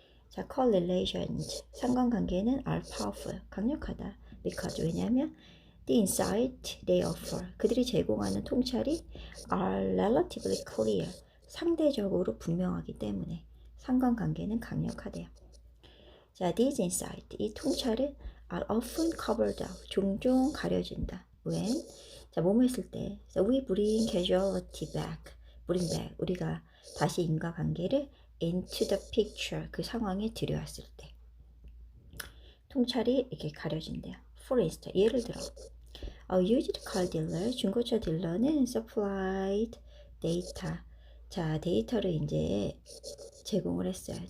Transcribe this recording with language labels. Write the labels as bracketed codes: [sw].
[en] 자, correlations, [ko] 상관관계는 [en] are powerful, [ko] 강력하다. [en] because, [ko] 왜냐하면 [en] the insight they offer, [ko] 그들이 제공하는 통찰이 [en] are relatively clear, [ko] 상대적으로 분명하기 때문에 상관관계는 강력하대요. [en] 자, these insight, [ko] 이 통찰은 [en] are often covered up, [ko] 종종 가려진다. when, 자, 뭐뭐 했을 때, [en] so we bring casualty back, bring back, [ko] 우리가 다시 인과관계를 [en] into the picture, [ko] 그 상황에 들여왔을 때 통찰이 이렇게 가려진대요. [en] For instance, [ko] 예를 들어 [en] used car dealer, [ko] 중고차 딜러는 [en] supplied data, [ko] 자, 데이터를 이제 제공을 했어요.